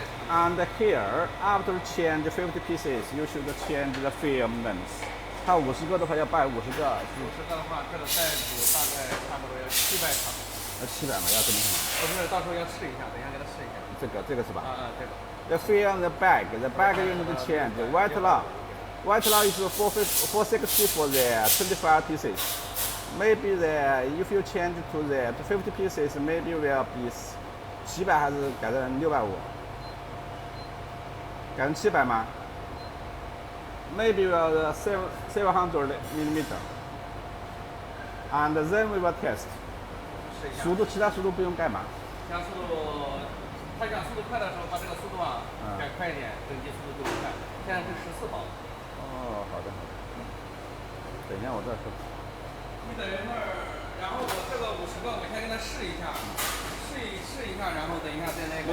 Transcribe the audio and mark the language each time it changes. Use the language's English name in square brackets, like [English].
[English] And here, after change 50 pieces, you should change the film length. [Chinese] 它50个的话要摆50个。50 个的话，这个袋子大概差不多要700场。 700嘛，要这么看。不是，到时候要试一下，等一下给他试一下。这个是吧？这个。 [English] The film, the bag you need to change. Vitala is 460 for the 25 pieces. Maybe if you change to the 50 pieces, maybe will be 700 [Chinese] 还是改成650？改成700吗？ [English] Maybe will 700 millimeter. And then we will test. [Chinese] 速度，其他速度不用改嘛？其他速度，他想速度快的时候，把这个速度改快一点，整机速度就会快。现在是14毫。哦，好的。等一下，我再说。你等一会儿，然后我这个50个，我先跟他试一下，试一下，然后等一下再那个。